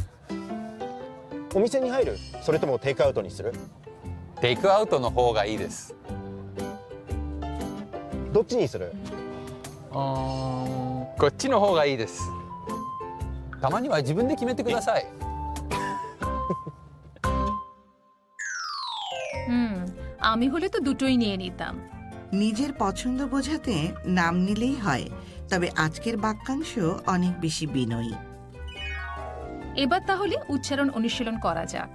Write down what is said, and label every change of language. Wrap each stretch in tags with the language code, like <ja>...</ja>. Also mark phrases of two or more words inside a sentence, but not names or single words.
<ja>お店に入る？それともテイクアウトにする？テイクアウトの方がいいです。どっちにする？こっちの方がいいです。たまには自分で決めてください。</ja> <bn>আমি হলে তো দুটোই নিয়ে নিতাম। নিজের পছন্দ বোঝাতে নাম নিলেই হয়, তবে আজকের বাক্যাংশ অনেক বেশি বিনয়ী। এবার তাহলে উচ্চারণ অনুশীলন করা যাক।</bn>